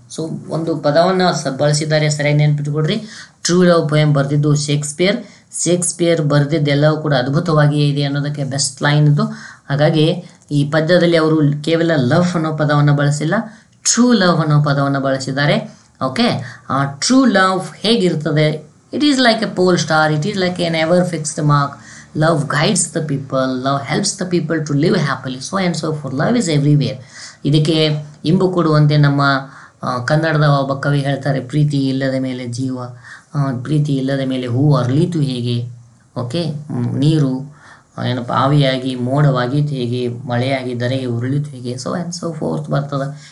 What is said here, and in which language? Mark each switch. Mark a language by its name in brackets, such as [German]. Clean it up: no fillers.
[Kannada] So ಒಂದು ಪದವನ್ನು ಬಳಸಿದ್ದಾರೆ, ಸರಿಯಾಗಿ ನೆನ್ಪಿಟ್ಕೊಡ್ರಿ. ಟ್ರೂ ಲವ್ ಪೋಯಮ್ ಬರೆದಿದ್ದು ಶೇಕ್ಸ್ಪಿಯರ್ ಬರೆದಿದ್ದೆಲ್ಲವೂ ಕೂಡ ಅದ್ಭುತವಾಗಿಯೇ ಇದೆ ಅನ್ನೋದಕ್ಕೆ ಬೆಸ್ಟ್ ಲೈನ್ ಇದು. ಹಾಗಾಗಿ ಈ ಪದ್ಯದಲ್ಲಿ ಅವರು ಕೇವಲ ಲವ್ ಅನ್ನೋ ಪದವನ್ನು ಬಳಸಿಲ್ಲ, ಟ್ರೂ ಲವ್ ಅನ್ನೋ ಪದವನ್ನು ಬಳಸಿದ್ದಾರೆ. [English] okay, [Kannada] ಆ ಟ್ರೂ ಲವ್ ಹೇಗಿರ್ತದೆ? [English] It is like a pole star, it is like an ever fixed mark. Love guides the people, love helps the people to live happily, so and so forth. Love is everywhere. [Kannada] ಇದಕ್ಕೆ ಇಂಬು ಕೊಡುವಂತೆ ನಮ್ಮ ಕನ್ನಡದ ಒಬ್ಬ ಕವಿ ಹೇಳ್ತಾರೆ, ಪ್ರೀತಿ ಇಲ್ಲದ ಮೇಲೆ ಜೀವ, ಪ್ರೀತಿ ಇಲ್ಲದ ಮೇಲೆ ಹೂ ಅರಳಿತು ಹೇಗೆ. ಓಕೆ, ನೀರು ಏನಪ್ಪ ಆವಿಯಾಗಿ ಮೋಡವಾಗಿತ್ತು ಹೇಗೆ, ಮಳೆಯಾಗಿ ಧರೆಗೆ ಉರುಳಿತು ಹೇಗೆ, [English] so and so forth [Kannada] ಬರ್ತದೆ.